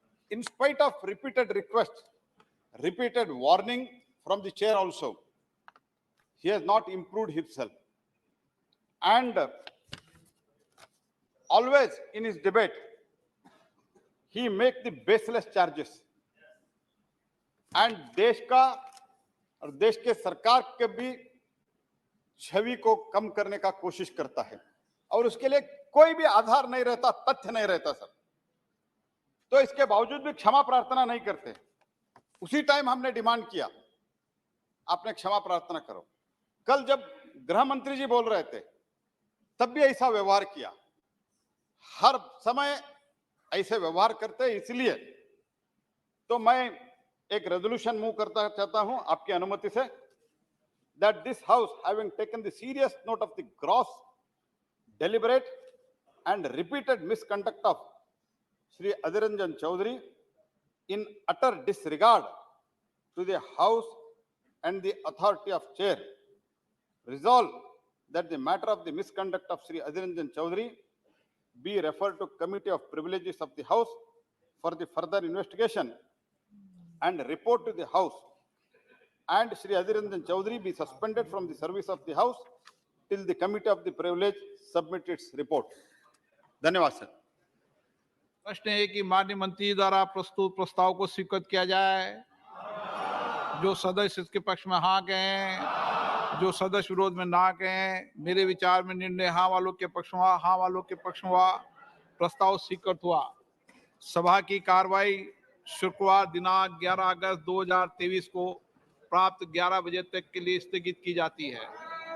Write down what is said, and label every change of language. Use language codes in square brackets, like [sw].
[en] In spite of repeated requests, repeated warning from the chair also, he has not improved himself. And always in his debate, he makes the baseless charges. [hi] And देश का और देश के सरकार के भी छवि को कम करने का कोशिश करता है, और उसके लिए कोई भी आधार नहीं रहता, तथ्य नहीं रहता सर। तो इसके बावजूद भी क्षमा प्रार्थना नहीं करते। उसी टाइम हमने डिमांड किया, आपने क्षमा प्रार्थना करो। कल जब गृह मंत्री जी बोल रहे थे, तब भी ऐसा व्यवहार किया। हर समय ऐसे व्यवहार करते, इसलिए तो मैं एक रेजोल्यूशन मूव करता चाहता हूं आपकी अनुमति से, [en] that this house, having taken the serious note of the gross, deliberate and repeated misconduct of Shri Adhir Ranjan Chaudhary, in utter disregard to the house and the authority of chair, resolve that the matter of the misconduct of Shri Adhir Ranjan Chaudhary be referred to Committee of Privileges of the House for the further investigation and report to the House, and Shri Adhir Ranjan Chaudhary be suspended from the service of the House till the Committee of the Privilege submit its report. [hi] धन्यवाद sir. प्रश्न है कि माननीय मंत्री द्वारा प्रस्तुत प्रस्ताव को स्वीकृत किया जाए। जो सदस्य इसके पक्ष में हाँ कहें, जो सदस्य विरोध में ना कहें। मेरे विचार में निर्णय हाँ वालों के पक्ष में हुआ, हाँ वालों के पक्ष में हुआ। प्रस्ताव स्वीकृत हुआ। सभा की कार्रवाई शुक्रवार दिनांक 11 अगस्त 2023 को प्राप्त 11 बजे तक के लिए स्थगित की जाती है।